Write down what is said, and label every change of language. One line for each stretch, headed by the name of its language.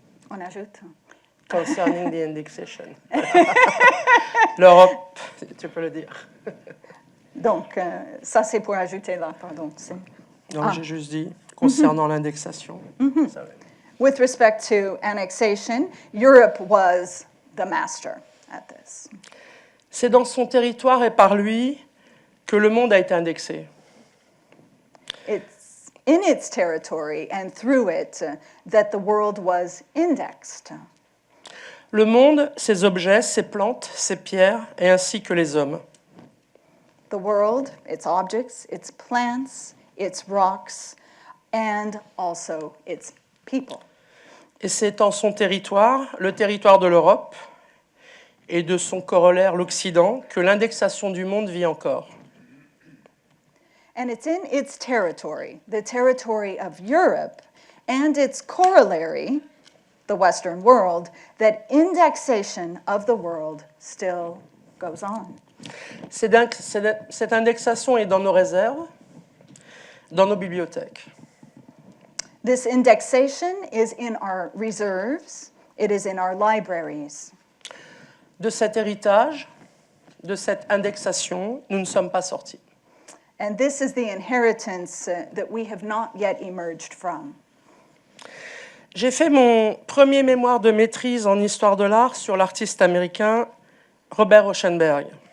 French: On ajoute.
English: Concerning the indexation.
French: L'Europe, tu peux le dire. Donc, ça c'est pour ajouter là, pardon. Non, j'ai juste dit concernant l'indexation.
English: With respect to annexation, Europe was the master at this.
French: C'est dans son territoire et par lui que le monde a été indexé.
English: It's in its territory and through it that the world was indexed.
French: Le monde, ses objets, ses plantes, ses pierres, et ainsi que les hommes.
English: The world, its objects, its plants, its rocks, and also its people.
French: Et c'est en son territoire, le territoire de l'Europe, et de son corollaire, l'Occident, que l'indexation du monde vit encore.
English: And it's in its territory, the territory of Europe, and its corollary, the Western world, that indexation of the world still goes on.
French: Cette indexation est dans nos réserves, dans nos bibliothèques.
English: This indexation is in our reserves, it is in our libraries.
French: De cet héritage, de cette indexation, nous ne sommes pas sortis.
English: And this is the inheritance that we have not yet emerged from.
French: J'ai fait mon premier mémoire de maîtrise en histoire de l'art sur l'artiste américain Robert Rauschenberg.